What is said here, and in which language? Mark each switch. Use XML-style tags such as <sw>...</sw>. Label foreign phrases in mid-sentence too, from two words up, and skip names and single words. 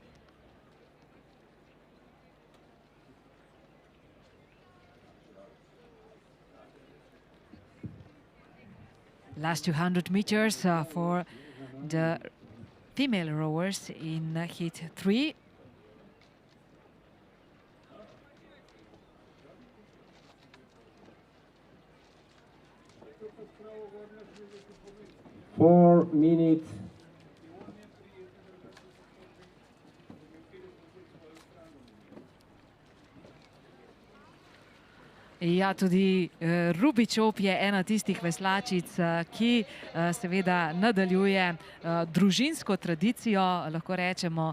<en>Last 200 meters for the female rowers in heat 3. Four minutes.</en> <sl>Ja, tudi Ruby Čop je ena tistih veslačic, ki seveda nadaljuje družinsko tradicijo, lahko rečemo.</sl>